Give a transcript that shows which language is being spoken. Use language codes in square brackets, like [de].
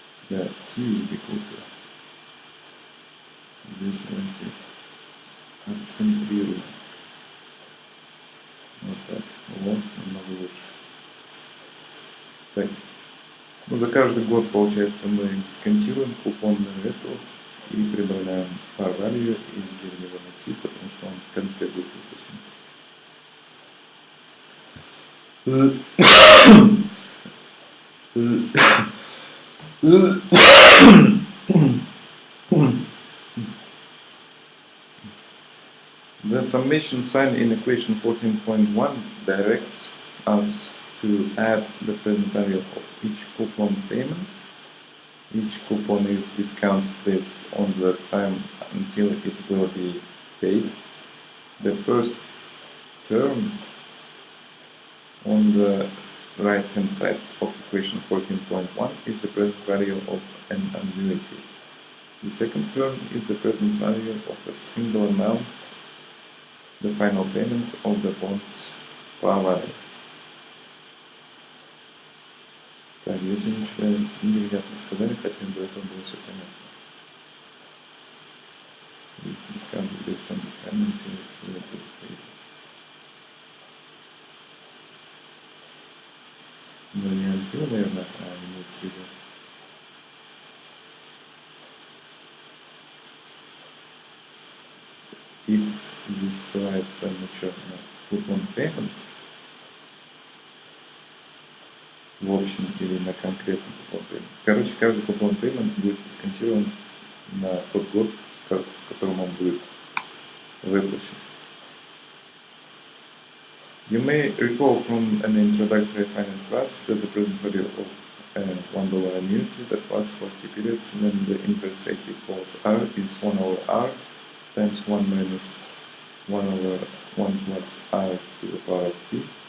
[ru] Да, [en] T is equal to. [ru] Здесь давайте отцентрируем. Вот так. Вот, намного лучше. Так. Ну, за каждый год, получается, мы дисконтируем купонную эту и прибавляем par value и делим его на T, потому что он в конце будет выпущен. [en] The summation sign in equation 14.1 directs us to add the present value of each coupon payment. Each coupon is discounted based on the time until it will be paid. The first term on the right hand side of equation 14.1 is the present value of an annuity. The second term is the present value of a single amount, the final payment of the bonds par value. [ru] Так, здесь ничего невероятно сказали, хотя до этого было все понятно. Здесь [en] discount based on the time until it will be paid. [ru] Ну, не until, наверное, а имеется в виду. It здесь ссылается на что? На coupon payment в общем или на конкретный coupon payment. Короче, каждый coupon payment будет дисконтирован на тот год, в котором он будет выплачен. [en] You may recall from an introductory finance class that the present value of a $1 annuity that lasts 40 periods when the interest rate equals R is 1 over R times 1 minus 1 over 1 plus R to the power of t.